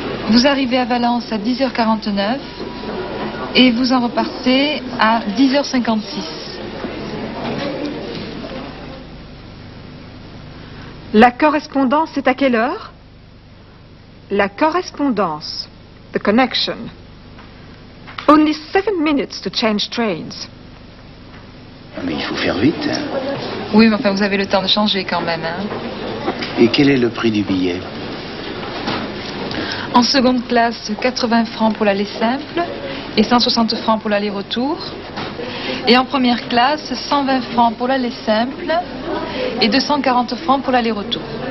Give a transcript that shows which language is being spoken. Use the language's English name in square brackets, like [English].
[French] Vous arrivez à Valence à 10h49 et vous en repartez à 10h56. La correspondance est à quelle heure? La correspondance, [English] the connection. Only 7 minutes to change trains. [French] Ah, mais il faut faire vite. Oui, mais enfin, vous avez le temps de changer quand même, hein. Et quel est le prix du billet? En seconde classe, 80 francs pour l'aller simple et 160 francs pour l'aller-retour. Et en première classe, 120 francs pour l'aller simple et 240 francs pour l'aller-retour.